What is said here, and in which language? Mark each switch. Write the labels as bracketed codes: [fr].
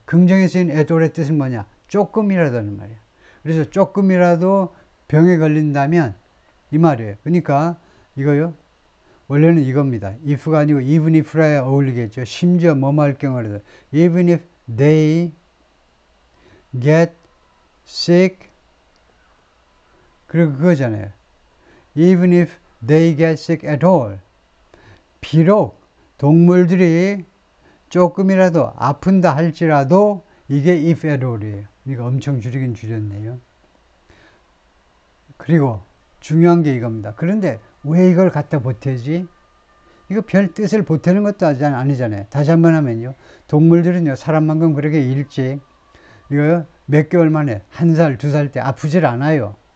[ko] 긍정에 쓰인 at all의 뜻은 뭐냐? 조금이라도는 말이에요. 그래서 조금이라도 병에 걸린다면 이 말이에요. 그러니까 이거요. 원래는 이겁니다. if가 아니고 even if라야 어울리겠죠. 심지어 뭐뭐 할 경우라도 [en] even if they get sick [ko] 그리고 그거잖아요. [en] even if they get sick at all [ko] 비록 동물들이 조금이라도 아픈다 할지라도 이게 if at all이에요. 그러니까 엄청 줄이긴 줄였네요. 그리고 중요한 게 이겁니다. 그런데 왜 이걸 갖다 보태지? 이거 별 뜻을 보태는 것도 아니잖아요. 다시 한번 하면요. 동물들은요, 사람만큼 그렇게 일찍, 이거 몇 개월 만에, 1살, 2살 때 아프질 않아요.